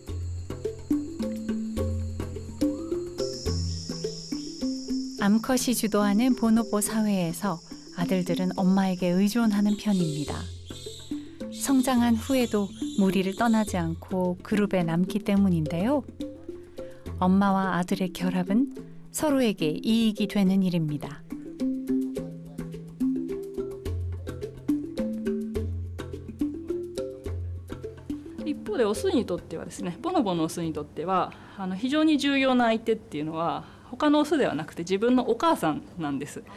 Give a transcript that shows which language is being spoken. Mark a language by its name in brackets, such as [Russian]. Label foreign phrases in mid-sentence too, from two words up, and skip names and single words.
[Korean] 암컷이 주도하는 보노보 사회에서 아들들은 엄마에게 의존하는 편입니다. 성장한 후에도 무리를 떠나지 않고 그룹에 남기 때문인데요. 엄마와 아들의 결합은 서로에게 이익이 되는 일입니다. [Japanese] 一方でオスにとってはですね、ボノボのオスにとっては非常に重要な相手っていうのは他のオスではなくて自分のお母さんなんです。